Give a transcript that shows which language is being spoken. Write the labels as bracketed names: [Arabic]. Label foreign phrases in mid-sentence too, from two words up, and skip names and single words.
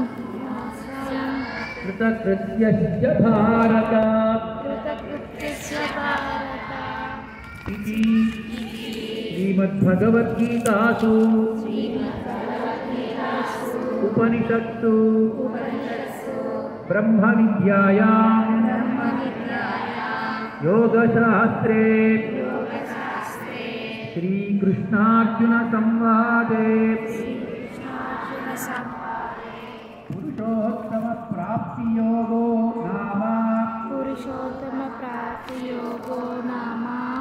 [Sanskrit] కృతకృత్యస్య భారత కృతకృత్యస్య భారత ఇది శ్రీమద్భగవద్గీతాసు ఉపనిషత్సు బ్రహ్మ విద్యాయాం योगशास्त्रे श्रीकृष्णार्जुन संवादे पुरुषोत्तम प्राप्ति योगो नाम पुरुषोत्तमप्राप्तियोगो नाम